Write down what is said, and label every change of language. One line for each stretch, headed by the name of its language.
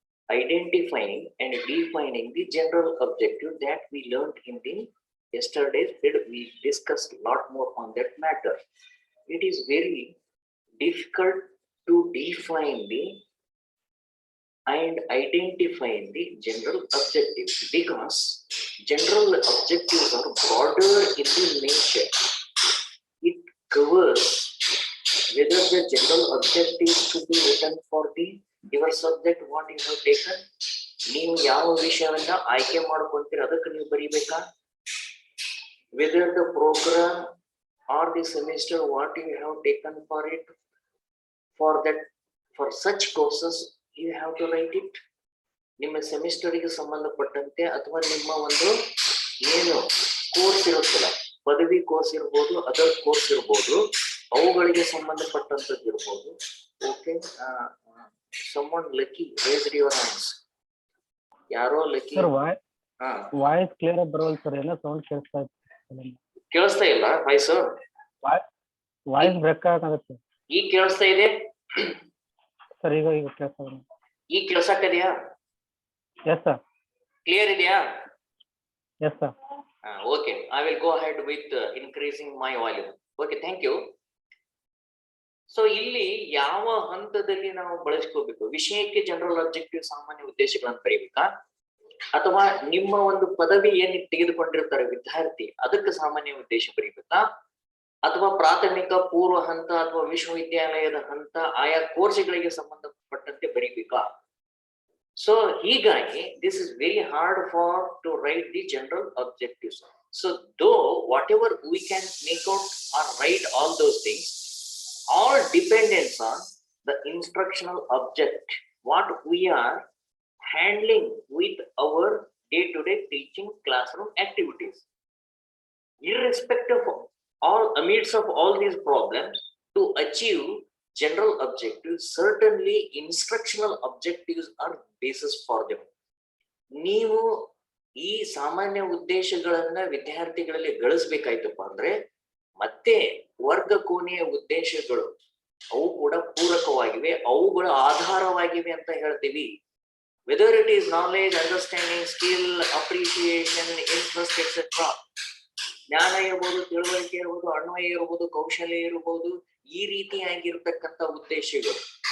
English: Identifying and defining the general objective that we learned in the yesterday's period. We discussed a lot more on that matter. It is very difficult to define the and identify the general objectives, because general objectives are broader in the nature. It covers whether the general objectives to be written for the your subject what you have taken.
Kannada: ನೀವು ಯಾವ ವಿಷಯವನ್ನ ಆಯ್ಕೆ ಮಾಡ್ಕೊಂತೀರ ಅದಕ್ಕೆ ನೀವು ಬರೀಬೇಕಾ,
English: whether the program or the semester what you have taken for it, for that, for such courses you have to write it.
Kannada: ನಿಮ್ಮ ಸೆಮಿಸ್ಟರ್ಗೆ ಸಂಬಂಧಪಟ್ಟಂತೆ ಅಥವಾ ನಿಮ್ಮ ಒಂದು ಏನು ಕೋರ್ಸ್ ಇರುತ್ತಲ್ಲ, ಪದವಿ ಕೋರ್ಸ್ ಇರ್ಬೋದು, ಅದರ್ ಕೋರ್ಸ್ ಇರ್ಬೋದು, ಅವುಗಳಿಗೆ ಸಂಬಂಧಪಟ್ಟಂತದ್ದು ಇರ್ಬೋದು.
English: Okay, someone lucky raised your hands.
Kannada: ಯಾರೋ ಲಕ್ಕಿ. ವಾಯ್ಸ್ ಕ್ಲಿಯರ್ ಆಗಿ ಬರೋಲ್ಲ ಸರ್, ಎಲ್ಲ ಸೌಂಡ್ ಕೇಳಿಸ್ತಾ ಇಲ್ಲ ವಾಯ್ಸ್? ವಾಯ್ಸ್ ಬ್ರೇಕ್ ಆಗುತ್ತೆ. ಈಗ ಕೇಳಿಸ್ತಾ ಇದೆ ಸರ್? ಈಗ ಕೇಳಿಸ್ತಾ ಇದೆ. ಈಗ ಕೇಳಿಸಕ್ಕಿದೆಯಾ? Yes sir. ಕ್ಲಿಯರ್ ಇದೆಯಾ? Yes sir.
English: Okay, I will go ahead with increasing my volume. Okay, thank you.
Kannada: So ಇಲ್ಲಿ ಯಾವ ಹಂತದಲ್ಲಿ ನಾವು ಬಳಸ್ಕೋಬೇಕು? ವಿಷಯಕ್ಕೆ ಜನರಲ್ ಆಬ್ಜೆಕ್ಟಿವ್ ಸಾಮಾನ್ಯ ಉದ್ದೇಶಗಳನ್ನು ಬರೀಬೇಕಾ, ಅಥವಾ ನಿಮ್ಮ ಒಂದು ಪದವಿ ಏನ್ ತೆಗೆದುಕೊಂಡಿರ್ತಾರೆ ವಿದ್ಯಾರ್ಥಿ ಅದಕ್ಕೆ ಸಾಮಾನ್ಯ ಉದ್ದೇಶ ಬರೀಬೇಕಾ, ಅಥವಾ ಪ್ರಾಥಮಿಕ ಪೂರ್ವ ಹಂತ ಅಥವಾ ವಿಶ್ವವಿದ್ಯಾಲಯದ ಹಂತ ಆಯಾ ಕೋರ್ಸ್ಗಳಿಗೆ ಸಂಬಂಧಪಟ್ಟಂತೆ ಬರೀಬೇಕಾ?
English: So ಹೀಗಾಗಿ this is very hard for to write the general objectives. So though whatever we can make out or write all those things, all dependence on the instructional object what we are handling with our day-to-day teaching classroom activities. Irrespective of all, amidst of all these problems, to achieve general objectives, certainly instructional objectives are basis for them.
Kannada: ನೀವು ಈ ಸಾಮಾನ್ಯ ಉದ್ದೇಶಗಳನ್ನ ವಿದ್ಯಾರ್ಥಿಗಳಲ್ಲಿ ಗಳಿಸ್ಬೇಕಾಯ್ತಪ್ಪ ಅಂದ್ರೆ ಮತ್ತೆ ವರ್ಗ ಕೋಣೆಯ ಉದ್ದೇಶಗಳು ಅವು ಕೂಡ ಪೂರಕವಾಗಿವೆ, ಅವುಗಳ ಆಧಾರವಾಗಿವೆ ಅಂತ ಹೇಳ್ತೀವಿ.
English: whether it is knowledge, understanding, skill, appreciation, interest etcetera,
Kannada: ಜ್ಞಾನ ಇರ್ಬೋದು, ತಿಳುವಳಿಕೆ ಇರ್ಬೋದು, ಅನ್ವಯ ಇರ್ಬೋದು, ಕೌಶಲ್ಯ ಇರ್ಬೋದು, ಈ ರೀತಿಯಾಗಿರ್ತಕ್ಕಂಥ ಉದ್ದೇಶಗಳು.